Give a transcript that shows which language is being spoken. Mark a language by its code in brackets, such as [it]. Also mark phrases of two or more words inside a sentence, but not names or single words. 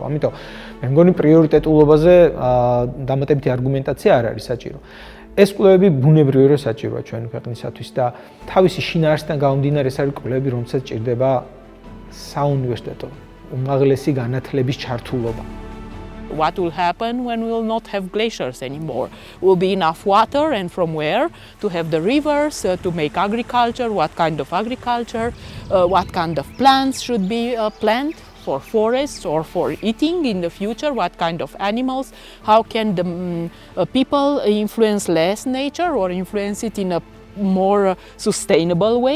[ka] ამიტომ მე მგონი პრიორიტეტულობაზე დამატებითი არგუმენტაცია არ არის საჭირო. ეს კვლევები ბუნებრივია საჭიროა ჩვენი ქვეყნისათვის და თავისი შინაარსიდან გამომდინარე ეს არის კვლევები, რომელსაც ჭირდება საუნივერსიტეტო უმაღლესი განათლების ჩართულობა. [en] What will happen when we will not have glaciers anymore? Will be enough water, and from where to have the rivers, to make agriculture, what kind of agriculture, what kind of plants should be planted for forests or for eating in the future, what kind of animals, how can the people influence less nature or influence it in a more sustainable way.